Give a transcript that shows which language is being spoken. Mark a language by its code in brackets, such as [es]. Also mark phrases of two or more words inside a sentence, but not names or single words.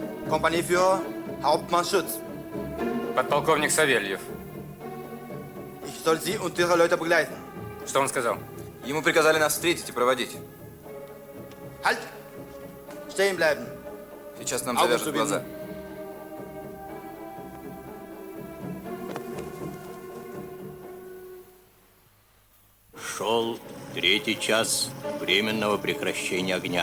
[de] Kompanieführer, Hauptmann Schütz. [ru] Подполковник Савельев. [de] Ich soll Sie und Ihre Leute begleiten. [ru] Что он сказал? Ему приказали нас встретить и проводить. [de] Halt! Stehen bleiben. [ru] Сейчас нам завяжут глаза. Шел третий час временного прекращения огня.